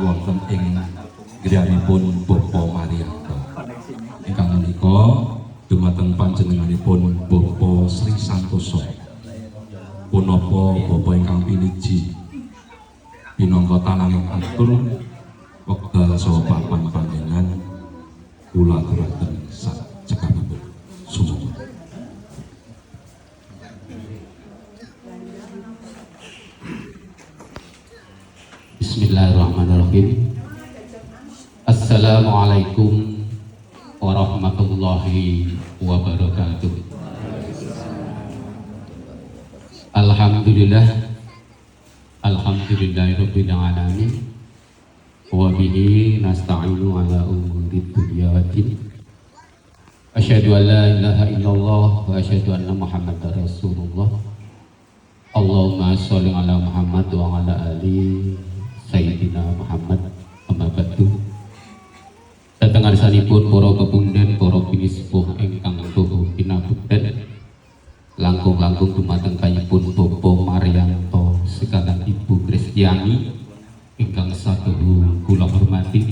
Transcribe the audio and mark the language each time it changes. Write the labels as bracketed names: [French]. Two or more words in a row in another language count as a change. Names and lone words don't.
[Javanese] wonten ing griyanipun Bapak Marianto ingkang menika dumateng panjenenganipun Bapak Sri Santoso punapa Bapak ingkang piniji pinangka tananging atur wekdal saha papan panjenengan kula aturaken sakcekapipun sumangga. [Arabic] Bismillahirrahmanirrahim. السلام عليكم ورحمة الله وبركاته. الحمد لله رب العالمين وبه نستعين على أمور الدنيا والدين. أشهد أن لا إله إلا الله وأشهد أن محمدا رسول الله. اللهم صل على محمد وعلى آل سيدنا محمد. أما بعد. [Javanese] Dhateng ngarsanipun para pepundhen, para pinisepuh ingkang tuhu pinabekten langkung-langkung dumateng kayipun Bapak Marianto sekalian Ibu Kristiani ingkang satuhu kula hormati.